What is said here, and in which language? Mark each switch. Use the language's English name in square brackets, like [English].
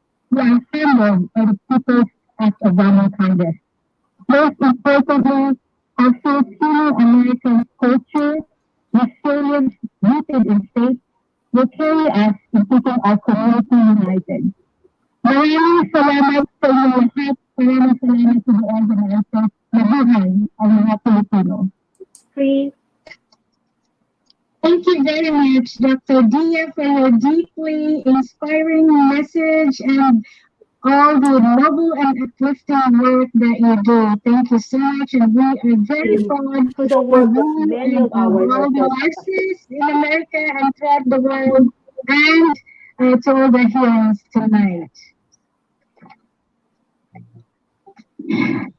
[English] We are humbled by the people's act of kindness. Most importantly, our Filipino American culture, resilience rooted in faith, will carry us in keeping our community united. [Filipino] Maraming salamat sa inyo lahat. Maraming salamat sa buong organizers. Mabuhay ang mga Filipino. [English] Please. Thank you very much, Dr. Dia, for your deeply inspiring message and all the noble and uplifting work that you do. Thank you so much, and we are very proud for the work of many of our nurses in America and throughout the world, and to all the heroes tonight.